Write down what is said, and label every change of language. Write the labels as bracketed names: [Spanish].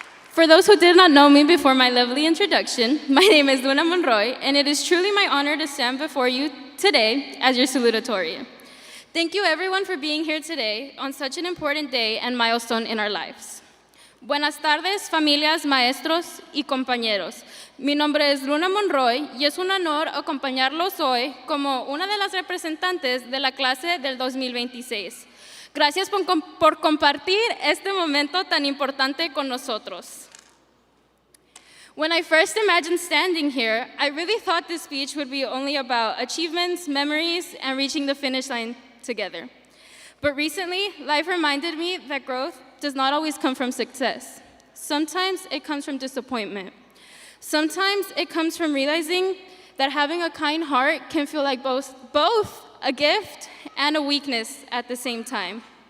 [English] For those who did not know me before my lovely introduction, my name is Luna Monroy, and it is truly my honor to stand before you today as your salutatorian. Thank you, everyone, for being here today on such an important day and milestone in our lives. [Spanish] Buenas tardes, familias, maestros y compañeros. Mi nombre es Luna Monroy y es un honor acompañarlos hoy como una de las representantes de la clase del 2026. Gracias por compartir este momento tan importante con nosotros. [English] When I first imagined standing here, I really thought this speech would be only about achievements, memories, and reaching the finish line together. But recently, life reminded me that growth does not always come from success. Sometimes it comes from disappointment. Sometimes it comes from realizing that having a kind heart can feel like both a gift and a weakness at the same time.